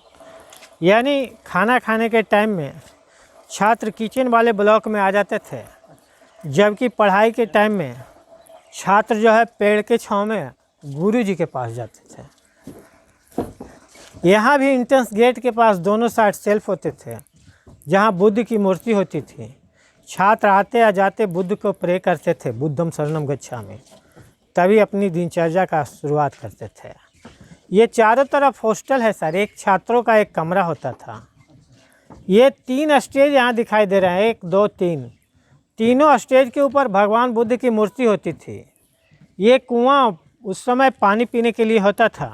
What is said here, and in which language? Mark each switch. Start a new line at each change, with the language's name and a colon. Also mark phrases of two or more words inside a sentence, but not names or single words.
Hindi: यानी खाना खाने के टाइम में छात्र किचन वाले ब्लॉक में आ जाते थे, जबकि पढ़ाई के टाइम में छात्र जो है पेड़ के छांव में गुरु जी के पास जाते थे। यहाँ भी
English: entrance gate
Hindi: के पास दोनों साइड सेल्फ होते थे जहाँ बुद्ध की मूर्ति होती थी। छात्र आते या जाते बुद्ध को प्रे करते थे,
Pali: बुद्धम शरणम गच्छामि,
Hindi: तभी अपनी दिनचर्या का शुरुआत करते थे। ये चारों तरफ हॉस्टल है सर, एक छात्रों का एक कमरा होता था। ये 3 स्टेज यहाँ दिखाई दे रहे हैं, 1 2 3, तीनों स्टेज के ऊपर भगवान बुद्ध की मूर्ति होती थी। ये कुआं उस समय पानी पीने के लिए होता था।